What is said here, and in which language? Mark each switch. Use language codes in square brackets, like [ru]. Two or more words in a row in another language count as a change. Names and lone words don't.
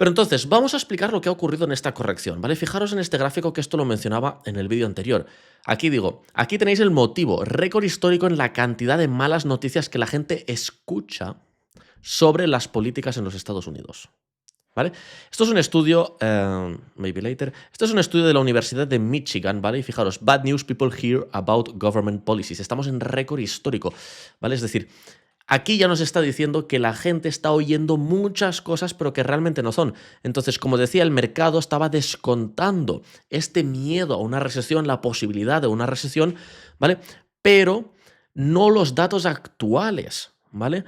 [es] Pero entonces, vamos a explicar lo que ha ocurrido en esta corrección, ¿vale? Fijaros en este gráfico que esto lo mencionaba en el vídeo anterior. Aquí tenéis el motivo, récord histórico en la cantidad de malas noticias que la gente escucha sobre las políticas en los Estados Unidos. ¿Vale? Esto es un estudio, [en] maybe later, [es] esto es un estudio de la Universidad de Michigan, ¿vale? Y fijaros, [en] bad news people hear about government policies. [es] Estamos en récord histórico, ¿vale? Es decir, aquí ya nos está diciendo que la gente está oyendo muchas cosas, pero que realmente no son. Entonces, como decía, el mercado estaba descontando este miedo a una recesión, la posibilidad de una recesión, ¿vale? Pero no los datos actuales, ¿vale?